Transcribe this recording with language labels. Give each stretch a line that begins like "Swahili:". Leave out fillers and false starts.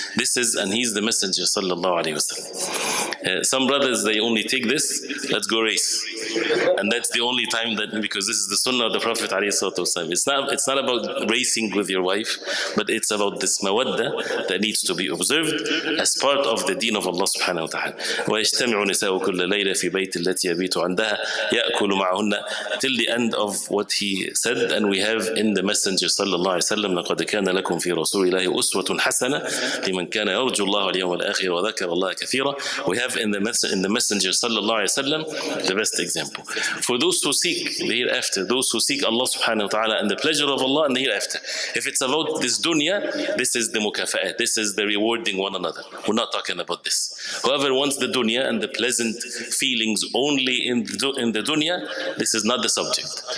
English: This is, and he's the Messenger sallallahu alayhi wasallam. Some brothers, they only take this, let's go race, and that's the only time that, because this is the sunnah of the Prophet alayhi salatu wasallam. It's not about racing with your wife, but it's about this mawadda that needs to be observed as part of the deen of Allah subhanahu wa ta'ala.
Arabic: وَيَجْتَمِعُ نِسَاءُ كُلَّ لَيْلَةٍ فِي بَيْتِ الَّتِي يَبِيتُ عَنْدَهَا يَأْكُلُ مَعَهُنَّ,
English: till the end of what he said. And we have in the Messenger sallallahu alayhi wa sallam,
Arabic: لَقَدْ كَانَ لَكُمْ فِي رَسُولِ اللَّهِ أُسْوَةٌ حَسَنَةٌ لِمَنْ كَانَ يَرْجُو اللَّهَ وَالْيَوْمَ الْآخِرَ وَذَكَرَ اللَّهَ كَثِيرًا.
English: We have in the Messenger sallallahu alayhi wa sallam the best example for those who seek the hereafter, those who seek Allah subhanahu wa ta'ala and the pleasure of Allah in the hereafter. If it's about this dunya, this is the mukafa'at, this is the rewarding one another. We're not talking about this. Whoever wants the dunya and the pleasant feelings only in the dunya, this is not the subject.